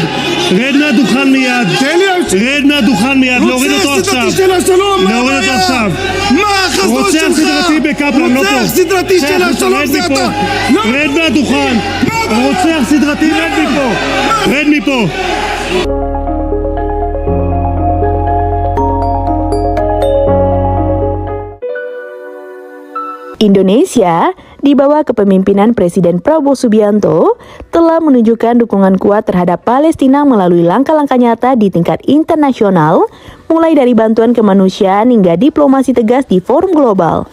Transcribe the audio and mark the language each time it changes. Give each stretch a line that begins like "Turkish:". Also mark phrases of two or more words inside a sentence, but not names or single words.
Hebrew: תן לי להמשיך. רד מהדוכן מיד, להוריד אותו רוצח עכשיו. סדרתי של השלום, מה להוריד אותו הבעיה? עכשיו. מה החזון רוצח שלך? סדרתי בקפלן, לא פה. רוצח סדרתי של השלום זה אתה. לא. רד מהדוכן. מה הבעיה? רוצח סדרתי, רד מפה.
Indonesian: Indonesia, di bawah kepemimpinan Presiden Prabowo Subianto, telah menunjukkan dukungan kuat terhadap Palestina melalui langkah-langkah nyata di tingkat internasional, mulai dari bantuan kemanusiaan hingga diplomasi tegas di forum global.